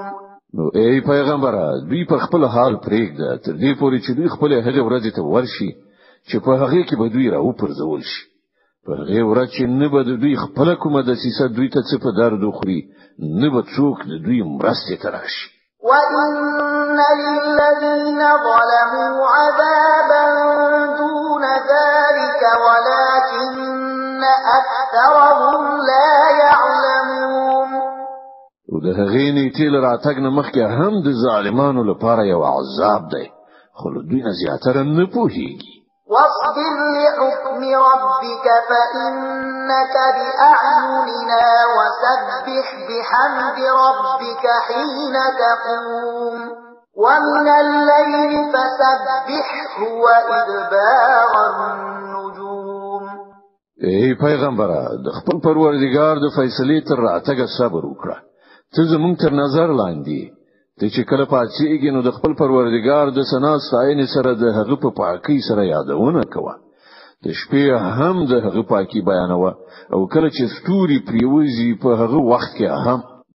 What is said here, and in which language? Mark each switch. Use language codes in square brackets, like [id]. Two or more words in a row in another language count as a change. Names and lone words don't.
[ps] نو ای پیغمبره دوی پر خپل حال پرېږده تر دې پورې چې دوی خپل هغه ورځ ته ورشي چې په هغه کې به دوی راوپرځول شي. په هغه ورځ چې نه به دوی خپل کومه دسیسه دوی ته څه په درد وخوري نه به څوک د دوی مرستې ته راشي. [ar] وإن للذين ظلموا عذابا دون ذلك ولكن أكثرهم لا يعلمون. [ps] او د هغې نیټې له راتګ نه مخکې هم د ظالمانو لپاره یو عذاب دی خو له دوی نه زیاتره نه پوهېږي. [ar] واصبر لحكم ربك فإنك بأعيننا وسبح بحمد ربك حين تقوم ومن الليل فسبحه وإدبار النجوم. [ps] ای پیغمبره د خپل پروردګار د فیصلې تر راتګه صبر وکړه. ته زموږ تر نظر لاندې ته چې کله پاتېږي نو د خپل پروردګار د ثنا ستاینې سره د هغه په پاکۍ سره یادونه کوه. د شپې هم د هغه پاکي بیانوه او کله چې ستوري پریوزي په هغه وخت کې هم